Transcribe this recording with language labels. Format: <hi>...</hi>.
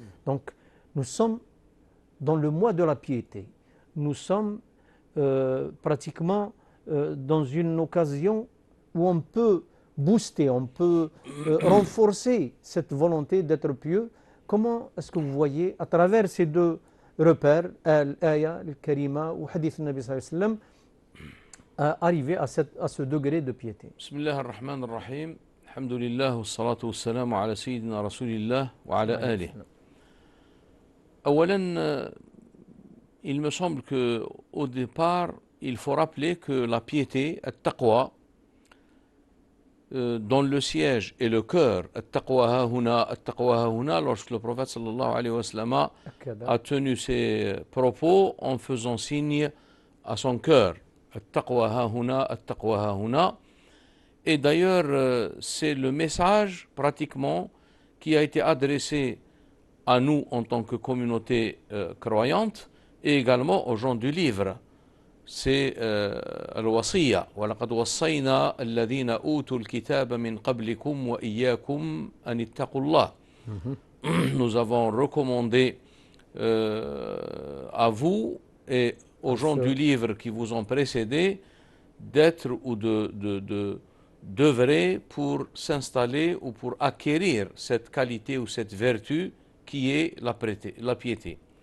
<fr>Donc nous sommes dans le mois de la piété, nous sommes pratiquement dans une occasion où on peut booster, on peut renforcer cette volonté d'être pieux. Comment est-ce que vous voyez, à travers ces deux repères, l'Aya, al-Karima ou Hadith Nabi sallallahu alayhi wa sallam, arriver à ce degré de piété?</fr> <ar>بسم الله الرحمن الرحيم. الحمد لله والصلاة والسلام على سيدنا رسول الله وعلى آله. أولا,</ar> <fr>il me semble que au départ, il faut rappeler que la piété,</fr> <ar>التقوى,</ar> <fr>dans le siège et le cœur,</fr> <ar>التقوى ها هنا, التقوى ها هنا,</ar> <fr>lorsque le prophète sallallahu alayhi wa sallam a tenu ses propos en faisant signe à son cœur.</fr> <ar>التقوى ها هنا, التقوى ها هنا.</ar> <fr>Et d'ailleurs, c'est le message pratiquement qui a été adressé à nous en tant que communauté croyante et également aux gens du livre. C'est</fr> <ar>الوصية ولقد وصينا الذين أوتوا الكتاب من قبلكم وإياكم أن اتقوا الله.</ar> <fr>Nous avons recommandé à vous et aux gens du livre qui vous ont précédé d'être ou d'œuvrer pour s'installer ou pour acquérir cette qualité ou cette vertu qui est la piété.</fr>